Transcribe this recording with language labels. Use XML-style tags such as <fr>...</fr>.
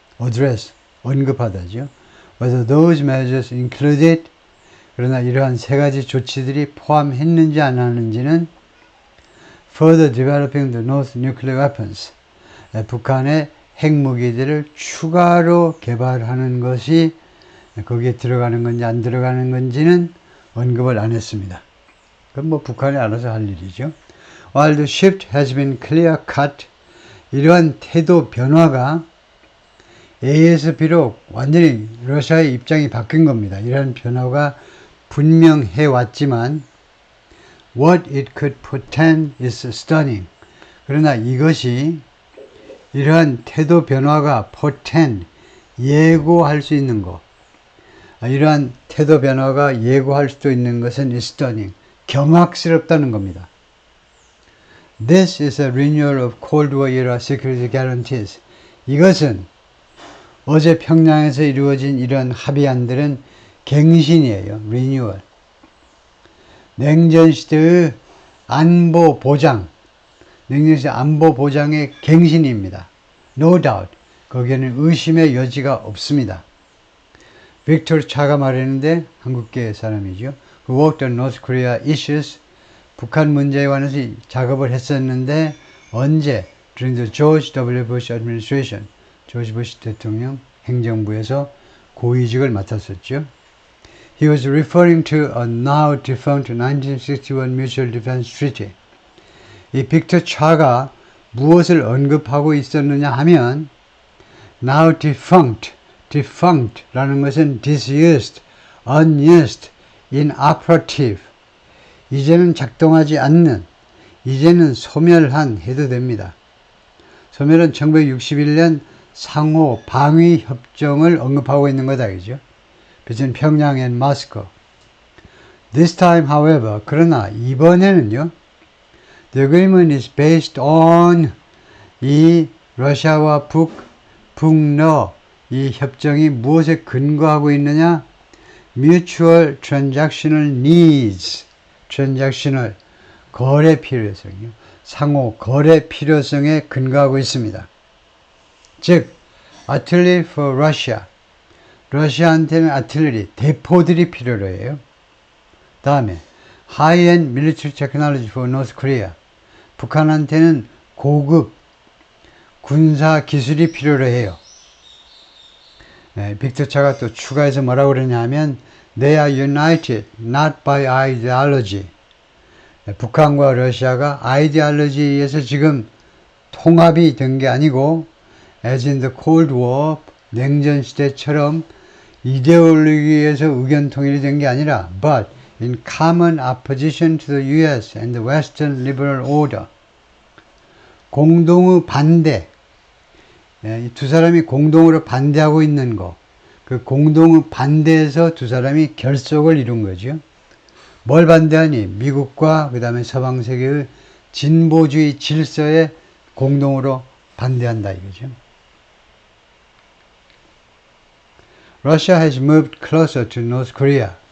<ko>address, 언급하다죠.</ko> <en>Whether those measures included,</en> <ko>그러나 이러한 세 가지 조치들이 포함했는지 안 하는지는</ko> <en>further developing the North nuclear weapons,</en> <ko>북한의 핵무기들을 추가로 개발하는 것이 거기에 들어가는 건지 안 들어가는 건지는 언급을 안 했습니다. 그건 뭐 북한이 알아서 할 일이죠.</ko> <en>While the shift has been clear cut,</en> <ko>이러한 태도 변화가 A에서 비록 완전히 러시아의 입장이 바뀐 겁니다. 이러한 변화가 분명해 왔지만</ko> <en>what it could portend is stunning.</en> <ko>그러나 이것이 이러한 태도 변화가 portend, 예고할 수 있는 것, 이러한 태도 변화가 예고할 수도 있는 것은</ko> <en>is stunning,</en> <ko>경악스럽다는 겁니다.</ko> <en>This is a renewal of Cold War era security guarantees.</en> <ko>이것은 어제 평양에서 이루어진 이런 합의안들은 갱신이에요.</ko> <en>renewal.</en> <ko>냉전시대의 안보 보장, 냉전시대 안보 보장의 갱신입니다.</ko> <en>No doubt.</en> <ko>거기에는 의심의 여지가 없습니다. 빅토르 차가 말했는데 한국계 사람이죠.</ko> <en>Who worked on North Korea issues.</en> <ko>북한 문제에 관해서 작업을 했었는데 언제?</ko> <en>During the George W. Bush administration.</en> <ko>조지 부시 대통령 행정부에서 고위직을 맡았었죠.</ko> <en>He was referring to a now defunct 1961 Mutual Defense Treaty.</en> <ko>이 빅터 차가 무엇을 언급하고 있었느냐 하면</ko> <en>now defunct, defunct라는 것은 disused, unused, inoperative.</en> <ko>이제는 작동하지 않는, 이제는 소멸한 해도 됩니다. 소멸은 1961년 상호 방위 협정을 언급하고 있는 거다, 그죠?</ko> <en>between 평양 and Moscow. This time, however,</en> <ko>그러나 이번에는요,</ko> <en>the agreement is based on</en> <ko>이 러시아와 북러 이 협정이 무엇에 근거하고 있느냐?</ko> <en>Mutual transactional needs, transactional</en> <ko>거래 필요성이요. 상호 거래 필요성에 근거하고 있습니다.</ko> <en>즉, artillery for Russia.</en> <ko>러시아한테는 아틀레리, 대포들이 필요로 해요.</ko> <en>다음에 high-end military technology for North Korea.</en> <ko>북한한테는 고급 군사 기술이 필요로 해요. 네, 빅터 차가 또 추가해서 뭐라고 그러냐면</ko> <en>They are united not by ideology.</en> <ko>네, 북한과 러시아가 아이디올로지에 의해서 지금 통합이 된 게 아니고</ko> <en>as in the Cold War,</en> <ko>냉전 시대처럼 이데올로기에서 의견 통일이 된 게 아니라</ko> <en>but in common opposition to the US and the Western liberal order.</en> <ko>공동의 반대. 이 두 사람이 공동으로 반대하고 있는 거. 그 공동의 반대에서 두 사람이 결속을 이룬 거죠. 뭘 반대하니? 미국과 그 다음에 서방 세계의 진보주의 질서에 공동으로 반대한다 이거죠.</ko> <en>Russia has moved closer to North Korea.</en>